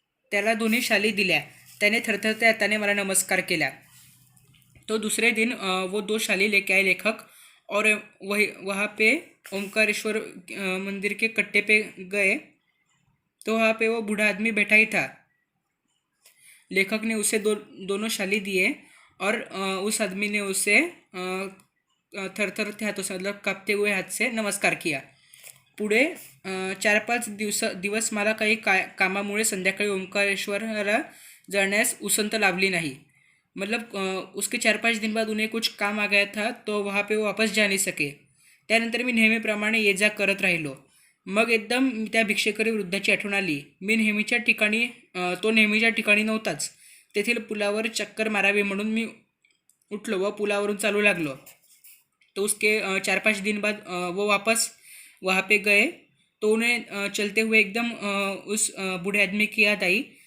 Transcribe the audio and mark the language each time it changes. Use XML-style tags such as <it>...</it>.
<mr>त्याला दोन्ही शाली दिल्या. त्याने थरथरत्या हाताने मला नमस्कार केला.</mr> <hi>तो दूसरे दिन वो 2 शाली लेके आए लेखक और वहाँ पे ओंकारेश्वर मंदिर के कट्टे पे गए. तो वहाँ पे वो बूढ़ा आदमी बैठा ही था. लेखक ने उसे दोनों शाली दिए और उस आदमी ने उसे थरथरते हाथों से, मतलब कांपते हुए हाथ से नमस्कार किया.</hi> <mr>पुढे 4-5 दिवस मला काही कामामुळे संध्याकाळी ओंकारेश्वरला जाण्यास उसंत लाभली नाही.</mr> <hi>मतलब उसके 4-5 दिन बाद उन्हें कुछ काम आ गया था, तो वहाँ पे वो वापस जा नहीं सके.</hi> <mr>त्यानंतर मी नेहमीप्रमाणे ये जा करत राहिलो. मग एकदम त्या भिक्षेकरी वृद्धाची आठवण आली. तो नेहमीच्या ठिकाणी नव्हताच. तेथील पुलावर चक्कर मारावी म्हणून मी उठलो व पुलावरून चालू लागलो.</mr> <hi>तो उसके 4-5 दिन बाद वो वापस वहाँ पे गए. तो उन्हें चलते हुए एकदम उस बूढ़े आदमी की याद आई.</hi>